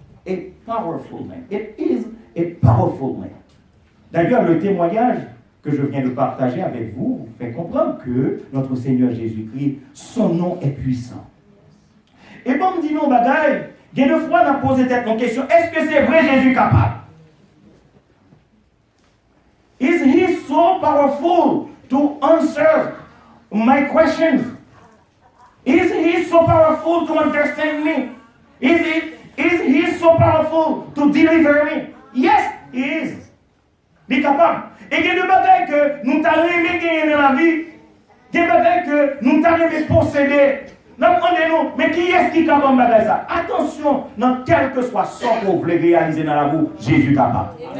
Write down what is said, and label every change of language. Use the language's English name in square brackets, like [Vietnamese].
[English] A powerful name. It is a powerful name. [French] D'ailleurs, le témoignage que je viens de partager avec vous fait comprendre que notre Seigneur Jésus-Christ, son nom est puissant. Et bon, me dit non, bagaille, il y a deux fois, on a posé tête mon question, est-ce que c'est vrai Jésus capable? [English] Is he so powerful to answer my questions? Is he so powerful to understand me? Is he so powerful to deliver me? Yes, he is. [French] Il est capable. Et il y a des bagailles que nous t'avons aimé gagner dans la vie. Il y a des bagailles que nous t'avons aimé posséder. Demandez-nous, mais qui est-ce qui est capable de bagaille ça? Attention, dans quel que soit ce que vous voulez réaliser dans la vie, Jésus est capable.